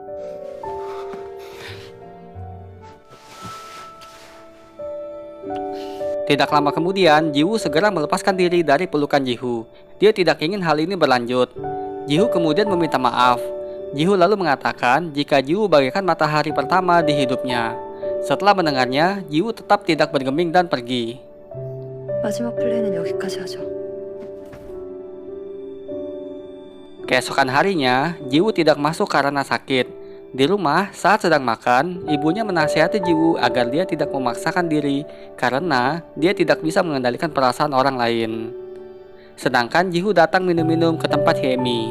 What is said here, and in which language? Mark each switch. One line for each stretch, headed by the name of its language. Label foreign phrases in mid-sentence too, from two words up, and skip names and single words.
Indonesian: Tidak lama kemudian, Jiwoo segera melepaskan diri dari pelukan Ji-Hoo. Dia tidak ingin hal ini berlanjut. Ji-Hoo kemudian meminta maaf. Ji-Hoo lalu mengatakan jika Jiwoo bagaikan matahari pertama di hidupnya. Setelah mendengarnya, Jiwoo tetap tidak bergeming dan pergi.
Korean: 마지막 플레이는 여기까지 하죠.
Indonesian: Keesokan harinya, Jiwoo tidak masuk karena sakit. Di rumah, saat sedang makan, ibunya menasihati Jiwoo agar dia tidak memaksakan diri karena dia tidak bisa mengendalikan perasaan orang lain. Sedangkan Ji-Hoo datang minum-minum ke tempat Hyemi.